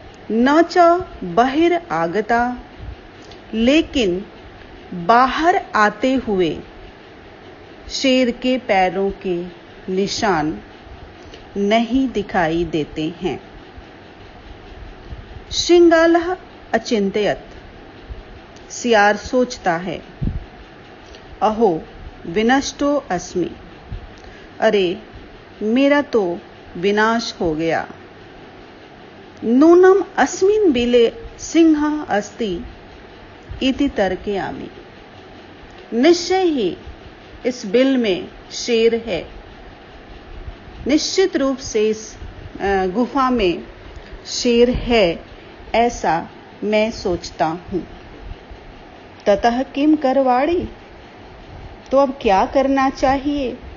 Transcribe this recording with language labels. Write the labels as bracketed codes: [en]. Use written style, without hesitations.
[sa] न च बहिर आगता, [hi] लेकिन बाहर आते हुए शेर के पैरों के निशान नहीं दिखाई देते हैं। [sa] श्रृंगालः अचिंत्यत, [hi] सियार सोचता है, [sa] अहो विनष्टो अस्मि, [hi] अरे मेरा तो विनाश हो गया। [sa] नूनम अस्मिन् बिले सिंहः अस्ति इति तर्कयामि। [hi] निश्चय ही इस बिल में शेर है। निश्चित रूप से इस गुफा में शेर है, ऐसा मैं सोचता हूं। [sa] ततः किम करवाणी, [hi] तो अब क्या करना चाहिए।